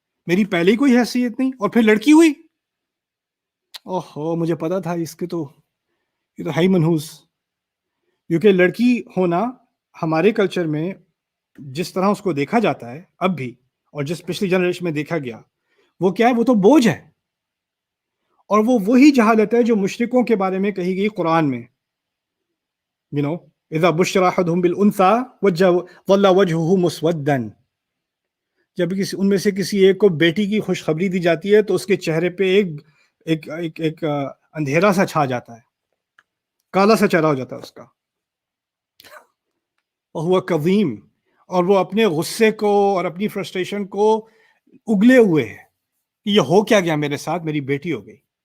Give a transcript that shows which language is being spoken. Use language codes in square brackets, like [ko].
[ur] میری پہلے ہی کوئی حیثیت نہیں اور پھر لڑکی ہوئی. اوہو مجھے پتا تھا اس کے تو یہ تو ہے ہی منحوس. کیونکہ لڑکی ہونا ہمارے کلچر میں جس طرح اس کو دیکھا جاتا ہے اب بھی اور جس پچھلی جنریشن میں دیکھا گیا وہ کیا ہے, وہ تو بوجھ ہے. اور وہ وہی جہالت ہے جو مشرکوں کے بارے میں کہی گئی قرآن میں. [ar] اذا بشر احدهم بالانثى ظل وجهه مسودا. [ur] جب ان میں سے کسی ایک کو بیٹی کی خوشخبری دی جاتی ہے تو اس کے چہرے پہ ایک اندھیرا سا چھا جاتا ہے, کالا سا چہرہ ہو جاتا ہے اس کا. [ar] وهو کظیم, [ur] اور وہ اپنے غصے کو اور اپنی فرسٹریشن کو اگلے ہوئے ہے کہ یہ ہو کیا گیا میرے ساتھ, میری بیٹی ہو گئی.